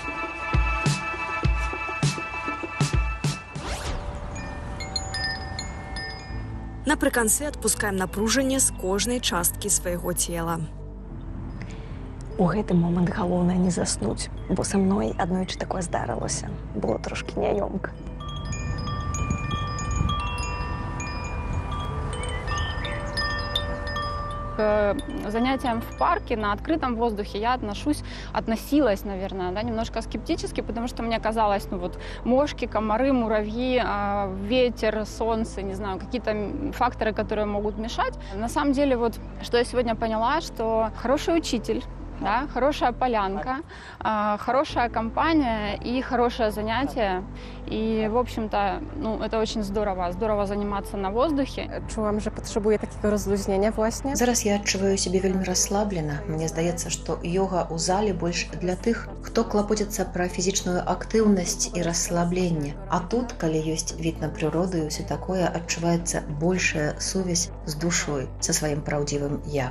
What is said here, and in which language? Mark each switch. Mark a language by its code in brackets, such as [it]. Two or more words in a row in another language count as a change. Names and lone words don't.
[be] Напрыканцы адпускаем напружанне з кожнай часткі свайго цела. У гэты момант галоўнае не заснуць, бо са мной аднойчы такое здарылася. Было трошкі няёмка. [ru] К занятиям в парке на открытом воздухе я относилась, наверное, да, немножко скептически, потому что мне казалось, ну вот, мошки, комары, муравьи, ветер, солнце, не знаю, какие-то факторы, которые могут мешать. На самом деле, вот, что я сегодня поняла, что хороший учитель, да, хорошая полянка, хорошая компания и хорошее занятие. И, в общем-то, ну, это очень здорово. Здорово заниматься на воздухе. [pl] Czułam, że potrzebuję takiego rozluźnienia właśnie. [be] Зараз я адчуваю сябе вельмі расслаблена. Мне здаецца, што йога ў зале больш для тых, хто клапоціцца пра фізічную актыўнасць і расслабленне. А тут, калі ёсць від на прыроду і ўсё такое, адчуваецца большая сувязь з душой, са сваім праўдзівым я.